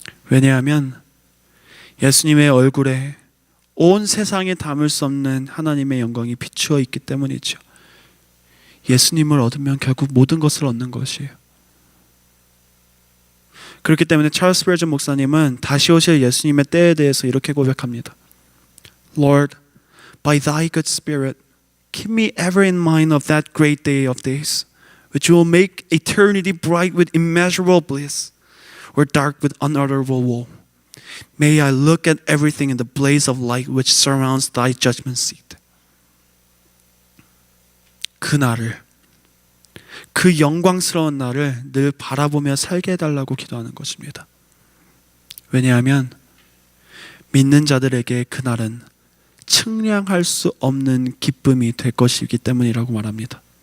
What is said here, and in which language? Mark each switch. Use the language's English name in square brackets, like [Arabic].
[Korean] 왜냐하면 예수님의 얼굴에 온 세상에 담을 수 없는 하나님의 영광이 비추어 있기 때문이죠. 예수님을 얻으면 결국 모든 것을 얻는 것이에요. 그렇기 때문에 찰스 스퍼전 목사님은 다시 오실 예수님의 때에 대해서 이렇게 고백합니다. [English] Lord, by thy good spirit, keep me ever in mind of that great day of days, which will make eternity bright with immeasurable bliss, or dark with unutterable woe. May I look at everything in the blaze of light which surrounds thy judgment seat. [Korean] 그 날을, 그 영광스러운 날을 늘 바라보며 살게 해달라고 기도하는 것입니다. 왜냐하면 믿는 자들에게 그 날은 측량할 수 없는 기쁨이 될 것이기 때문이라고 말합니다.